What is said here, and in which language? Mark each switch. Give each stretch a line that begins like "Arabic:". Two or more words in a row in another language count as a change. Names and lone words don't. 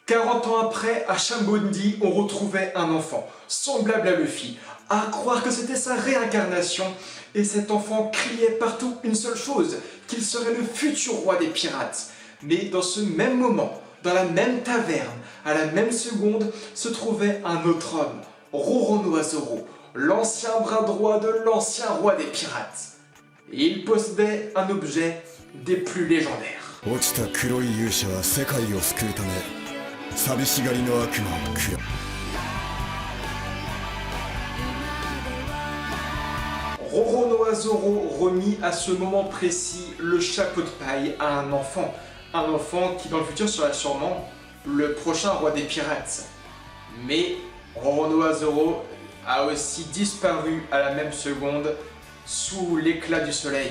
French: 40 ans après, à Chambondi, on retrouvait un enfant, semblable à Luffy, à croire que c'était sa réincarnation, et cet enfant criait partout une seule chose, qu'il serait le futur roi des pirates. Mais dans ce même moment, dans la même taverne, à la même seconde, se trouvait un autre homme, Roronoa Zoro, l'ancien bras droit de l'ancien roi des pirates. Et il possédait un objet des plus légendaires.
Japanese: 落ちた黒い勇者は世界を救うため寂しがりの悪魔を食らう
French: Roronoa Zoro remit à ce moment précis le chapeau de paille à un enfant qui dans le futur sera sûrement le prochain roi des pirates. Mais Roronoa Zoro a aussi disparu à la même seconde sous l'éclat du soleil.